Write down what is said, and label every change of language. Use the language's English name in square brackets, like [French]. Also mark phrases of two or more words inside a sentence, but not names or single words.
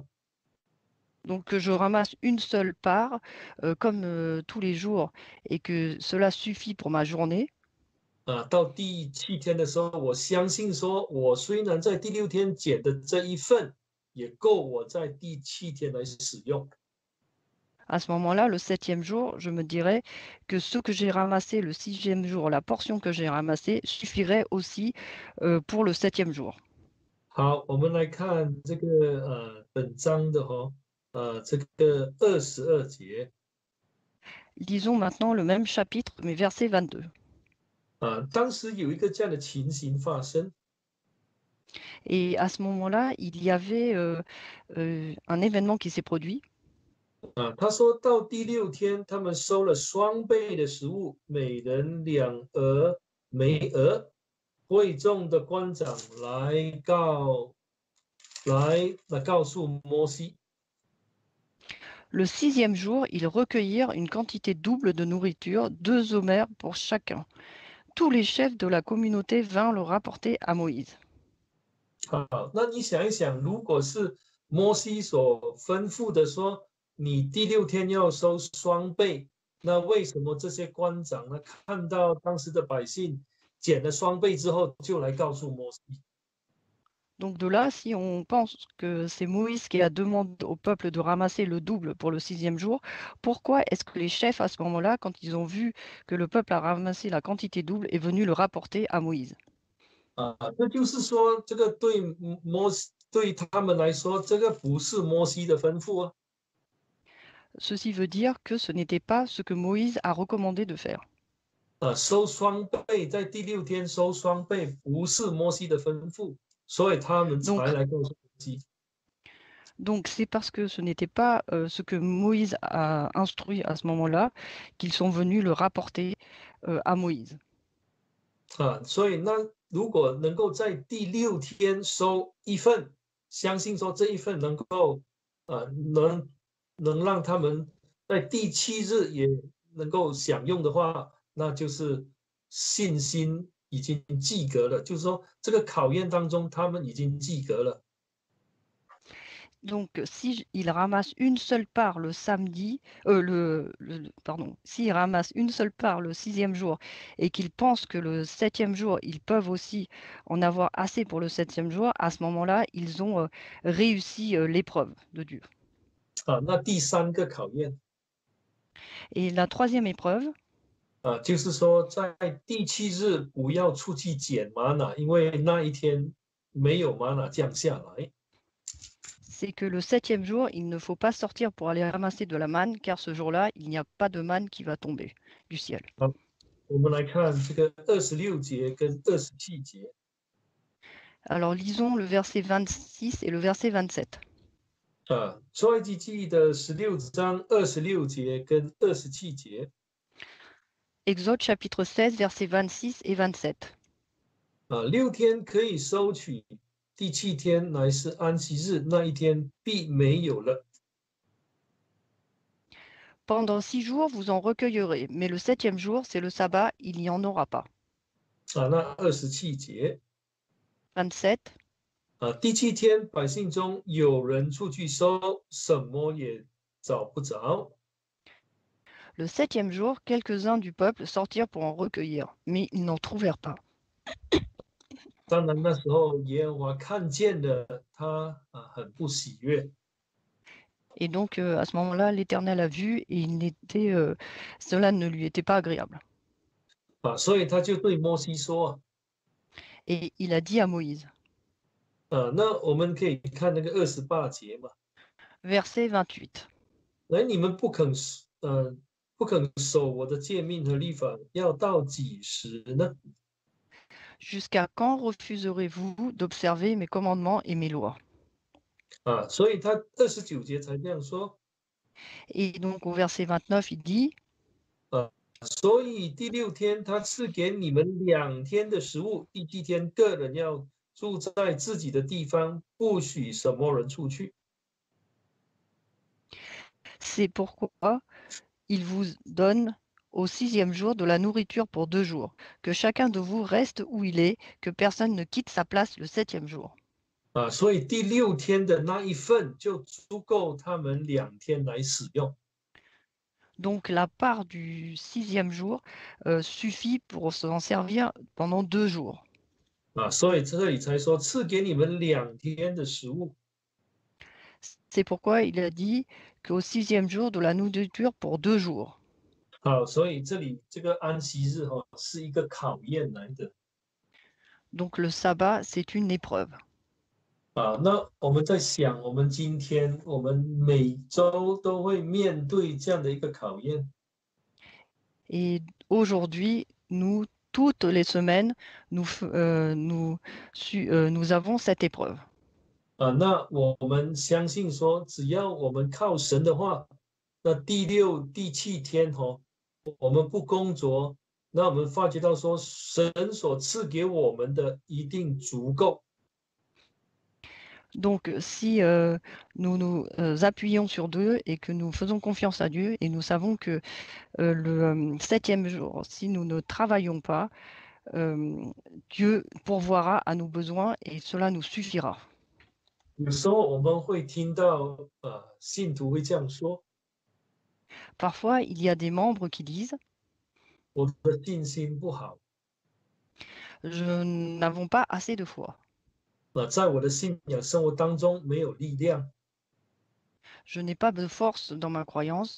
[French] donc que je ramasse une seule part, comme tous les jours, et que cela suffit pour ma journée, [Chinese] 到第7天的时候，我相信说，我虽然在第6天捡的这1份，也够我在第7天来使用。 [French] à ce moment-là, le 7e jour, je me dirais que ce que j'ai ramassé le 6e jour, la portion que j'ai ramassée, suffirait aussi pour le 7e jour. [Chinese] 好，我们来看这个本章的这个22节。 [French] Lisons maintenant le même chapitre, mais verset 22. [Chinese] 当时有一个这样的情形发生。 [French] Et à ce moment-là, il y avait un événement qui s'est produit. [Chinese] 他说到第6天，他们收了双倍的食物，每人2俄梅俄。会众的官长来告诉摩西。 [French] Le 6e jour, ils recueillirent une quantité double de nourriture, 2 homères pour chacun. Tous les chefs de la communauté vinrent le rapporter à Moïse. [Chinese] 好，那你想一想，如果是摩西所吩咐的说，你第6天要收双倍，那为什么这些官长呢，看到当时的百姓减了双倍之后，就来告诉摩西？ [French] Donc de là, si on pense que c'est Moïse qui a demandé au peuple de ramasser le double pour le 6e jour, pourquoi est-ce que les chefs, à ce moment-là, quand ils ont vu que le peuple a ramassé la quantité double, est venu le rapporter à Moïse? [Chinese] 这就是说，这个对他们来说，这个不是摩西的吩咐啊。 [French] Ceci veut dire que ce n'était pas ce que Moïse a recommandé de faire. [Chinese] 收双倍，在第6天收双倍，不是摩西的吩咐，所以他们才 [French] Donc, [Chinese] 来告诉摩西。 [French] donc c'est parce que ce n'était pas ce que Moïse a instruit à ce moment-là qu'ils sont venus le rapporter à Moïse. [Chinese] 所以那如果能够在第6天收一份，相信说这一份能够能让他们在第7日也能够享用的话，那就是信心已经及格了，就是说这个考验当中他们已经及格了。 [French] Donc, si il ramasse une seule part le samedi, pardon, s'il ramasse une seule part le 6e jour et qu'ils pensent que le 7e jour, ils peuvent aussi en avoir assez pour le 7e jour, à ce moment-là, ils ont réussi l'épreuve de Dieu. [Chinese] 那第3个考验 [French] Et la 3e épreuve, [Chinese] 就是说在第7日不要出去捡玛瑙，因为那一天没有玛瑙降下来。 [French] c'est que le 7e jour, il ne faut pas sortir pour aller ramasser de la manne, car ce jour-là, il n'y a pas de manne qui va tomber du ciel. [Chinese] 我们来看这个26节跟27节。 [French] Alors, lisons le verset 26 et le verset 27. [Chinese] 出埃及记的16章26节跟27节。 [French] Exode chapitre 16, versets 26 et 27. [Chinese] 6天可以收取，第7天乃是安息日，那一天必没有了。 [French] Pendant 6 jours, vous en recueillerez, mais le 7e jour, c'est le sabbat, il n'y en aura pas. [Chinese] 那27节。 [French] 27. [Chinese] 第7天百姓中有人出去收，什么也找不着。 [French] Le 7e jour, quelques-uns du peuple sortirent pour en recueillir, mais ils n'en trouvèrent pas. [Chinese] 当然那时候耶和华看见了他很不喜悦。 [French] Et donc, à ce moment-là, l'Éternel a vu et cela ne lui était pas agréable. [Chinese] 所以他就对摩西说 [French] Et il a dit à Moïse, [Chinese] 那我们可以看那个28节嘛。 [French] verset 28. [Chinese] 你们不肯守我的诫命和律法，要到几时呢？ [French] Jusqu'à quand refuserez-vous d'observer mes commandements et mes lois? [Chinese] 所以他29节才这样说。 [French] Et donc, au verset 29, il dit, [Chinese] 所以第6天他赐给你们2天的食物，第7天个人要住在自己的地方，不许什么人出去。 [French] c'est pourquoi il vous donne au 6e jour de la nourriture pour 2 jours, que chacun de vous reste où il est, que personne ne quitte sa place le 7e jour. [Chinese] 所以第6天的那一份就足够他们2天来使用。 [French] Donc la part du 6e jour suffit pour s'en servir pendant 2 jours. [Chinese] 所以这里才说赐给你们2天的食物。 [French] C'est pourquoi il a dit qu'au 6e jour de la nourriture pour 2 jours. [Chinese] 所以这里这个安息日是一个考验来的。 [French] Donc le sabbat, c'est une épreuve. [Chinese] 那我们在想，我们今天我们每周都会面对这样的一个考验。 [French] Et aujourd'hui, nous, toutes les semaines, nous avons cette épreuve. [Chinese] 那我们相信说，只要我们靠神的话，那第6、第7天我们不工作，那我们发觉到说，神所赐给我们的一定足够。 [French] Donc, si nous nous appuyons sur Dieu et que nous faisons confiance à Dieu et nous savons que le 7e jour, si nous ne travaillons pas, Dieu pourvoira à nos besoins et cela nous suffira. [Chinese] 有时候我们会听到信徒会这样说： [French] Parfois, il y a des membres qui disent [Chinese] 我的信心不好， [French] Je n'avons pas assez de foi. [Chinese] 在我的信仰生活当中没有力量， [French] Je n'ai pas de force dans ma croyance.